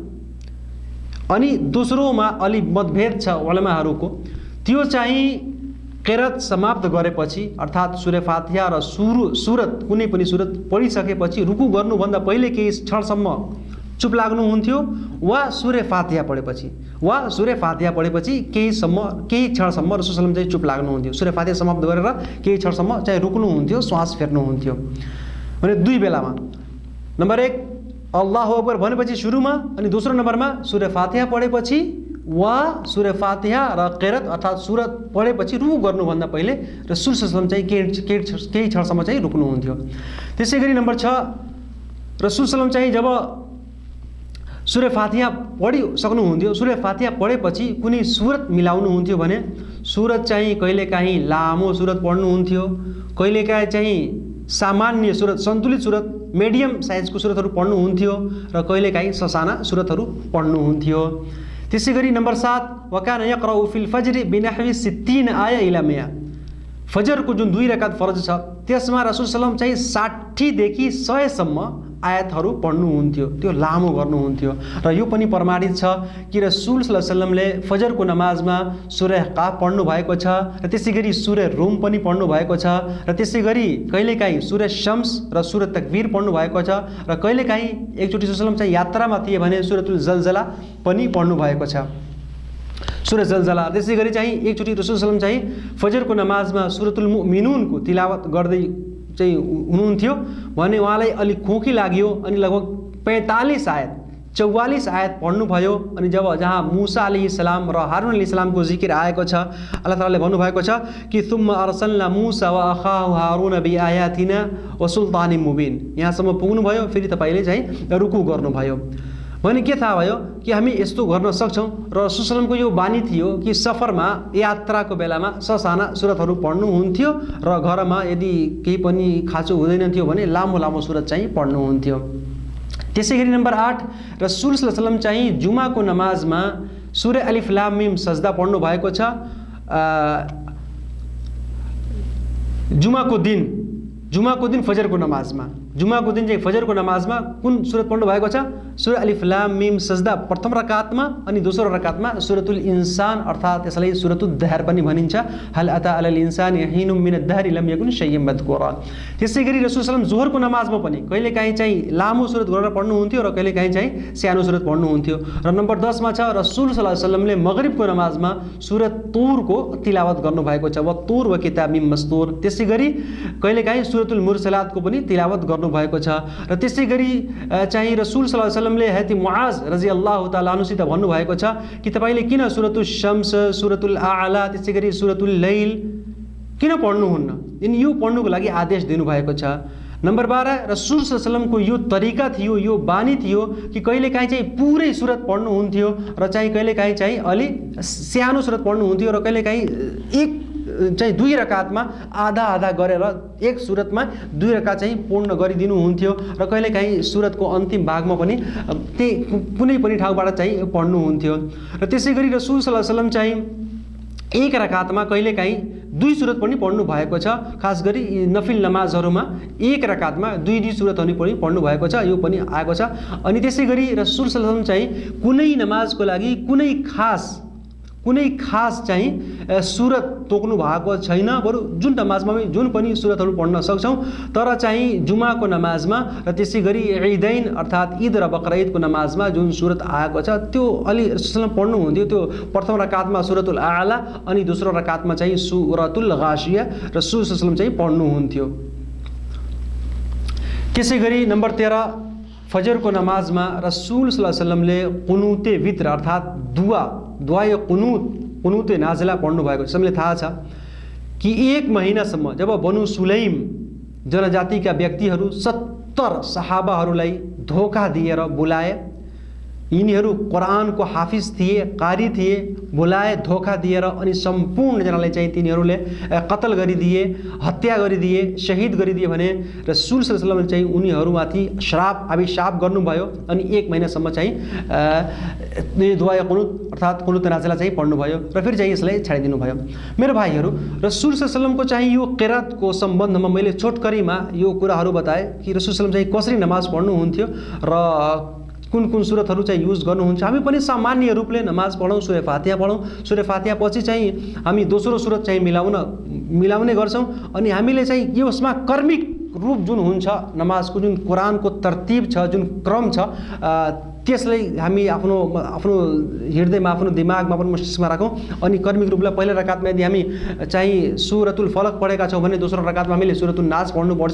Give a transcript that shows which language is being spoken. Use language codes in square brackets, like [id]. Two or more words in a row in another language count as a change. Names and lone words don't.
[ne] अनि दोस्रोमा अलि मतभेद छ उलमाहरूको, त्यो चाहिँ किरात समाप्त गरेपछि अर्थात् सूरा फातिहा र सुरत कुनै पनि सुरत पढिसकेपछि रुकु गर्नुभन्दा पहिले केही क्षणसम्म चुप लाग्नुहुन्थ्यो वा सूरा फातिहा पढेपछि केही क्षणसम्म रसूल [ar] صلى الله عليه وسلم [ne] चाहिँ चुप लाग्नुहुन्थ्यो। सूरा फातिहा समाप्त गरेर केही क्षणसम्म चाहिँ रुक्नुहुन्थ्यो, श्वास फेर्नुहुन्थ्यो। भने 2 बेलामा नम्बर 1 [ar] الله أكبر [ne] भनेपछि सुरुमा, अनि दोस्रो नम्बरमा सूरा फातिहा पढेपछि वा सूरा फातिहा र किरात अर्थात् सुरत पढेपछि रुकु गर्नुभन्दा पहिले रसूल [ar] صلى الله عليه وسلم [ne] चाहिँ केही क्षणसम्म चाहिँ रुक्नुहुन्थ्यो। त्यसै गरी नम्बर 6 रसूल [ar] صلى الله عليه وسلم [ne] चाहिँ जब सूरा फातिहा पढिसक्नुहुन्थ्यो, सूरा फातिहा पढेपछि कुनै सुरत मिलाउनुहुन्थ्यो भने सुरत चाहिँ कहिलेकाहीँ लामो सुरत पढ्नुहुन्थ्यो, कहिलेकाहीँ चाहिँ सामान्य सुरत सन्तुलित सुरत मिडियम साइजको सुरतहरू पढ्नुहुन्थ्यो र कहिलेकाहीँ ससाना सुरतहरू पढ्नुहुन्थ्यो। त्यसै गरी नम्बर 7 [ar] وكان يقرأ في الفجر بنحو 60 آية إلى 100 [ne] फजरको जुन 2 रकात फरज छ त्यसमा रसूल [ar] صلى الله عليه وسلم [ne] चाहिँ 60 देखि 100 सम्म आयतहरू पढ्नुहुन्थ्यो, त्यो लामो गर्नुहुन्थ्यो। र यो पनि प्रमाणित छ कि रसूल [ar] صلى الله عليه وسلم [ne] फजरको नमाजमा सूरा काफ पढ्नु भएको छ र त्यसै गरी सूरा रूम पनि पढ्नु भएको छ र त्यसै गरी कहिलेकाहीँ सूरा शम्स र सूरा तकवीर पढ्नु भएको छ र कहिलेकाहीँ एकचोटि रसूल [ar] صلى الله عليه وسلم [ne] चाहिँ यात्रामा थिए भने सूरतुल जलजला पनि पढ्नु भएको छ, सूरा जलजला। त्यसै गरी चाहिँ एकचोटि रसूल [ar] صلى الله عليه وسلم [ne] चाहिँ फजरको नमाजमा सूरतुल मुमिनुनको तिलावत गर्दै चाहिँ हुनुहुन्थ्यो भने उहाँलाई अलिक खोकी लाग्यो अनि लगभग 45 आयत 44 आयत पढ्नुभयो। अनि जहाँ मूसा अलैहिस्सलाम र हारून अलैहिस्सलामको जिकिर आएको छ, अल्लाह तालाले भन्नुभएको छ कि [ar] ثم أرسلنا موسى وأخاه هارون بآياتنا وسلطان مبين, [ne] यहाँसम्म पुग्नुभयो फेरि तपाईँले चाहिँ रुकु गर्नुभयो। भने के थाहा भयो कि हामी यस्तो गर्न सक्छौँ। र रसूल [ar] صلى الله عليه وسلم [ne] यो बानी थियो कि सफरमा यात्राको बेलामा ससाना सुरतहरू पढ्नुहुन्थ्यो र घरमा यदि केही पनि खाँचो हुँदैन थियो भने लामो लामो सुरत चाहिँ पढ्नुहुन्थ्यो। त्यसै गरी नम्बर 8 रसूल [ar] صلى الله عليه وسلم [ne] चाहिँ जुमाको नमाजमा सूरा अलिफ लाम मिम सजदा पढ्नु भएको छ। जुमाको दिन फजरको नमाजमा फजरको नमाजमा कुन सुरत पढ्नु भएको छ? सूरा अलिफ लाम मिम सजदा प्रथम रकातमा अनि दोस्रो रकातमा सूरतुल इन्सान अर्थात् यसलाई सूरतुल दहर पनि भनिन्छ, [ar] هل أتى على الإنسان حين من الدهر لم يكن شيئا مذكورا. [ne] त्यसै गरी रसूल [ar] صلى الله عليه وسلم [ne] जोहरको नमाजमा पनि कहिलेकाहीँ चाहिँ लामो सुरत गरेर पढ्नुहुन्थ्यो र कहिलेकाहीँ चाहिँ सानो सुरत पढ्नुहुन्थ्यो। र नम्बर 10 मा छ रसूल [ar] صلى الله عليه وسلم [ne] मगरिबको नमाजमा सूरा तुरको तिलावत गर्नुभएको छ, [ar] والطور وكتاب مسطور. [ne] त्यसै गरी कहिलेकाहीँ सूरतुल मुरसलातको पनि तिलावत गर्नुभएको छ। र त्यसै गरी चाहिँ रसूल [ar] صلى الله عليه وسلم [ne] हजरत मुआज [ar] رضي الله تعالى [ne] अन्हुसित भन्नुभएको छ कि तपाईले किन सूरतुल शम्स, सूरतुल आला, त्यसै गरी सूरतुल लैल किन पढ्नुहुन्न? यिनी यो पढ्नुको लागि आदेश दिनुभएको छ। नम्बर 12 रसूल [ar] صلى الله عليه وسلم [ne] यो तरिका थियो, यो बानी थियो कि कहिलेकाहीँ चाहिँ पुरै सुरत पढ्नुहुन्थ्यो र चाहिँ कहिलेकाहीँ चाहिँ अलि सानो सुरत पढ्नुहुन्थ्यो र कहिलेकाहीँ एक चाहिँ 2 रकातमा आधा आधा गरेर एक सुरतमा 2 रकात चाहिँ पूर्ण गरिदिनुहुन्थ्यो र कहिलेकाहीँ सुरतको अन्तिम भागमा पनि कुनै पनि ठाउँबाट चाहिँ पढ्नुहुन्थ्यो। र त्यसै गरी रसूल [ar] صلى الله عليه وسلم [ne] चाहिँ एक रकातमा कहिलेकाहीँ 2 सुरत पनि पढ्नु भएको छ। खास गरी नफिल नमाजहरूमा एक रकातमा 2 सुरतहरू पनि पढ्नु भएको छ, यो पनि आएको छ। अनि त्यसै गरी रसूल [ar] صلى الله عليه وسلم [ne] चाहिँ कुनै नमाजको लागि कुनै खास कुनै खास चाहिँ सुरत तोक्नु भएको छैन, बरु जुन नमाजमा जुन पनि सुरतहरू पढ्न सक्छौँ। तर चाहिँ जुमाको नमाजमा र त्यसै गरी ईदैन अर्थात् ईद र बकरा ईदको नमाजमा जुन सुरत आएको छ त्यो अलि रसूल पढ्नुहुन्थ्यो। त्यो प्रथम रकातमा सुरतुल आला अनि दोस्रो रकातमा चाहिँ सुरतुल गाशिया रसूल सल्लल्लाहु चाहिँ पढ्नुहुन्थ्यो। त्यसै गरी नम्बर 13 फजरको नमाजमा रसूल [ar] صلى الله عليه وسلم [ne] कुनुते वित्र अर्थात् दुआ या कुनुते नाजिला पढ्नु भएको छ। सबैले थाहा छ कि 1 महिनासम्म जब बनु सुलैम जनजातिका व्यक्तिहरू 70 सहाबाहरूलाई धोका दिएर बोलाए, यिनीहरू कुरानको हाफिज थिए, कारी थिए, बोलाए धोका दिएर अनि सम्पूर्णजनालाई चाहिँ तिनीहरूले कत्ल गरिदिए, हत्या गरिदिए, शहीद गरिदिए भने रसूल [ar] صلى الله عليه وسلم [ne] चाहिँ उनीहरूमाथि अभिशाप गर्नुभयो अनि 1 महिनासम्म चाहिँ दुआ या कुनुत अर्थात् कुनुत नाजिला चाहिँ पढ्नुभयो र फेरि चाहिँ यसलाई छाडिदिनु भयो। मेरो भाइहरू, रसूल [ar] صلى الله عليه وسلم [ne] चाहिँ यो किरातको सम्बन्धमा मैले छोटकरीमा यो कुराहरू बताएँ कि रसूल [ar] صلى الله عليه وسلم [ne] चाहिँ कसरी नमाज पढ्नुहुन्थ्यो र कुन कुन सुरतहरू चाहिँ युज गर्नुहुन्छ। हामी पनि सामान्य रूपले नमाज पढौँ, सूरा फातिहा पढौँ। सूरा फातिहा पछि चाहिँ हामी दोस्रो सुरत चाहिँ मिलाउने गर्छौँ अनि हामीले चाहिँ यसमा कर्मिक रूप जुन हुन्छ नमाजको, जुन कुरानको तरतिब छ, जुन क्रम छ, त्यसलाई हामी आफ्नो हृदयमा, आफ्नो दिमागमा, आफ्नो मस्तिष्कमा राखौँ अनि कर्मिक रूपलाई पहिलो रकातमा यदि हामी चाहिँ सुरतुल फलक पढेका छौँ भने दोस्रो रकातमा हामीले सुरतुल नास पढ्नुपर्छ।